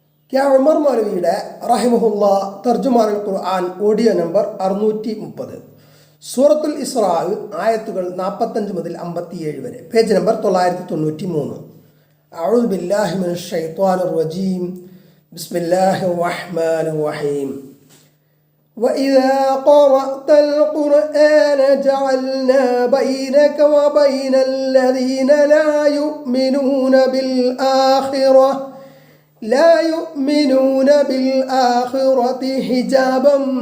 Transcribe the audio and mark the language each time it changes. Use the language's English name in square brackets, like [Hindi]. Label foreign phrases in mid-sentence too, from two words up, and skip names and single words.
[Malayalam] ഉമർ മൗലവിയുടെ റഹിമഹുല്ല തർജുമാനുൽ ഖുർആൻ ഓഡിയോ നമ്പർ 630, സൂറത്തുൽ ഇസ്രാ ആയത്തുകൾ 45 മുതൽ 57 വരെ, പേജ് നമ്പർ 993. [Arabic] أعوذ بالله من الشيطان الرجيم. بسم الله الرحمن الرحيم. وإذا قرأت القرآن جعلنا بينك وبين الذين لا يؤمنون بالآخرة حجابا